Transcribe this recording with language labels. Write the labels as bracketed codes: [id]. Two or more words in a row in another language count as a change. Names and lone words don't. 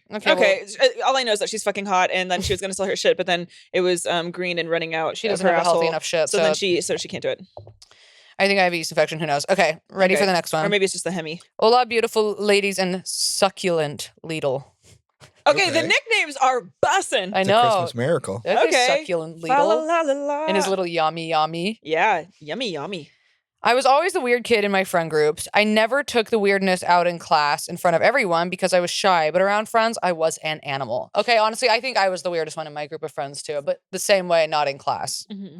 [en] Okay, all I know is that she's fucking hot, and then she was gonna sell her shit, but then it was green and running out. She of doesn't her have a healthy asshole. enough shit. So then she can't do it. I think I have a yeast infection. Who knows? Okay. Ready for Okay. the next one. Or maybe it's just the hemi. Hola, beautiful ladies and succulent Lidl. Okay, the Okay. nicknames are bussin'. I It's a know. Christmas miracle. Okay. Okay. Succulent Fa la Lidl. la la la. And his little yummy yummy. Yeah, yummy, yummy. I was always the weird kid in my friend groups. I never took the weirdness out in class in front of everyone because I was shy, but around friends, I was an animal. Okay, honestly, I think I was the weirdest one in my group of friends too, but the same way, not in class. Mm-hmm.